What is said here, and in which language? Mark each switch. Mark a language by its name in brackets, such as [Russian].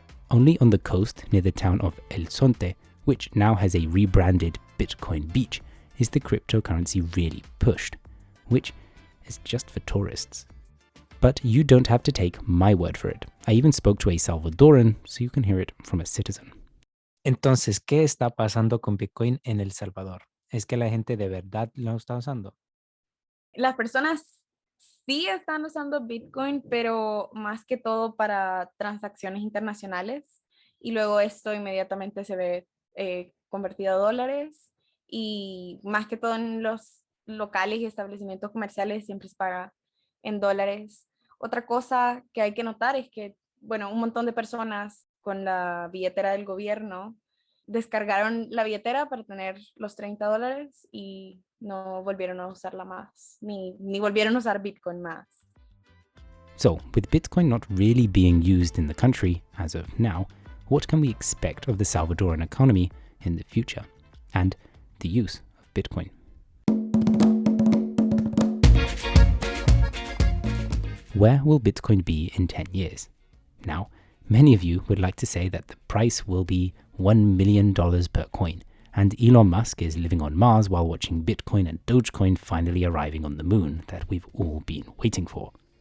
[English] Only on the coast near the town of El Zonte, which now has a rebranded Bitcoin beach, is the cryptocurrency really pushed, which is just for tourists. But you don't have to take my word for it. I even spoke to a Salvadoran, so you can hear it from a citizen. [Spanish] Entonces, ¿qué está pasando con Bitcoin en El Salvador? ¿Es que la gente de verdad lo está usando? Las personas sí están usando Bitcoin, pero más que todo para transacciones internacionales. Y luego esto inmediatamente se ve convertido a dólares. Y más que todo en los locales y establecimientos comerciales siempre se paga en dólares. Otra cosa que hay que notar es que, bueno, un montón de personas con la billetera del gobierno descargaron la billetera para tener los $30 y no volvieron a usarla más, ni volvieron a usar Bitcoin más. [English] So, with Bitcoin not really being used in the country as of now, what can we expect of the Salvadoran economy in the future and the use of Bitcoin? Where will Bitcoin be in 10 years? Now, many of you would like to say that the price will be $1 million per coin, and Elon Musk is living on Mars while watching Bitcoin and Dogecoin finally arriving on the moon that we've all been waiting for.